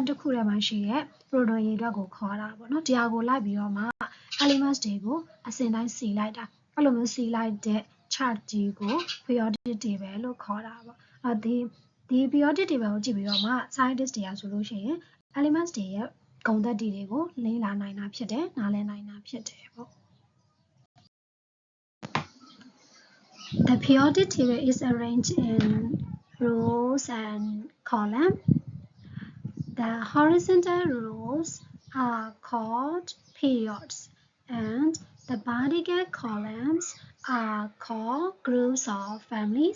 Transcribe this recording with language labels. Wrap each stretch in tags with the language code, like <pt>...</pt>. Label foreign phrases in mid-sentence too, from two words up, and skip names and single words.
<my>တစ်ခုထဲမှာရှိတဲ့ proton ရေအတွက်ကိုခေါ်တာပေါ့နော်ဒီဟာကိုလိုက်ပြီးတော့မှ elements တွေကိုအစဉ်တိုင်းစီလိုက်တာအဲ့လိုမျိုးစီလိုက်တဲ့ chart ကြီးကို</my> <en>periodic table</en> <my>လို့ခေါ်တာပေါ့အဲ့ဒီ</my> <en>periodic table</en> <my>ကိုကြည့်ပြီးတော့မှ scientist တွေကဆိုလို့ရှိရင် elements တွေရဲ့ဂုဏ်သတ္တိတွေကိုလေ့လာနိုင်တာဖြစ်တယ်နားလည်နိုင်တာဖြစ်တယ်ပေါ့</my> <en>The periodic table is arranged in rows and columns. The horizontal rows are called periods, and the vertical columns are called groups or families.</en>